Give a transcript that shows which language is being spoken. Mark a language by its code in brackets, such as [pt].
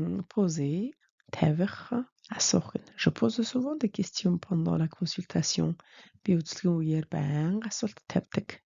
[mn] Poser, тавих, асуух. [fr] Je pose souvent des questions pendant la consultation. [mn] Би үзлэгийн үеэр байнга асуулт тавьдаг.